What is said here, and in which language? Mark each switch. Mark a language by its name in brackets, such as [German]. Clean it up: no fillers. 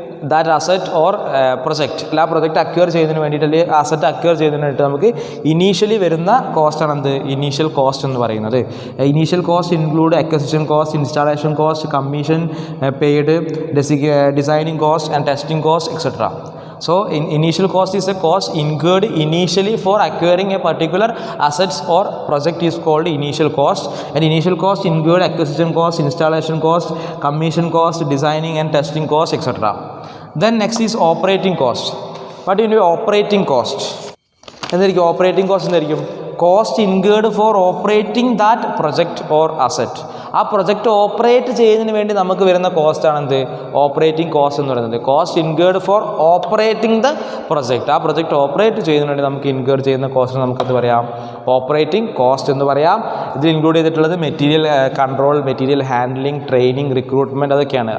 [English] that asset or project [Malayalam] ആ project acquire ചെയ്യുന്നതിന് വേണ്ടിയിട്ട് അല്ലെങ്കിൽ അസറ്റ് അക്വയർ ചെയ്യുന്നതിന് വേണ്ടിയിട്ട് നമുക്ക് ഇനീഷ്യലി വരുന്ന കോസ്റ്റാണ് എന്ത് ഇനീഷ്യൽ കോസ്റ്റ് എന്ന് പറയുന്നത്. [English] Initial cost include acquisition cost, installation cost, commission paid, designing cost and testing cost etcetera. So, initial cost is a cost incurred initially for acquiring a particular assets or project is called initial cost. And initial cost incurred acquisition cost, installation cost, commission cost, designing and testing cost, etc. Then next is operating cost. What do you mean operating cost? [Malayalam] എന്തായിരിക്കും [English] operating cost? [Malayalam] എന്തായിരിക്കും [English] cost incurred for operating that project or asset. [Malayalam] ആ project operate ചെയ്യുന്നതിന് വേണ്ടി നമുക്ക് വരുന്ന കോസ്റ്റാണ് എന്ത് operating cost എന്ന് പറയുന്നത്. [English] Cost incurred for operating the project. [Malayalam] ആ പ്രൊജക്റ്റ് ഓപ്പറേറ്റ് ചെയ്യുന്നതിന് വേണ്ടി നമുക്ക് ഇൻകേർ ചെയ്യുന്ന കോസ്റ്റ് നമുക്കെന്ത് പറയാം ഓപ്പറേറ്റിംഗ് കോസ്റ്റ് എന്ന് പറയാം. ഇതിൽ ഇൻക്ലൂഡ് ചെയ്തിട്ടുള്ളത് material control, material handling, training, recruitment അതൊക്കെയാണ്.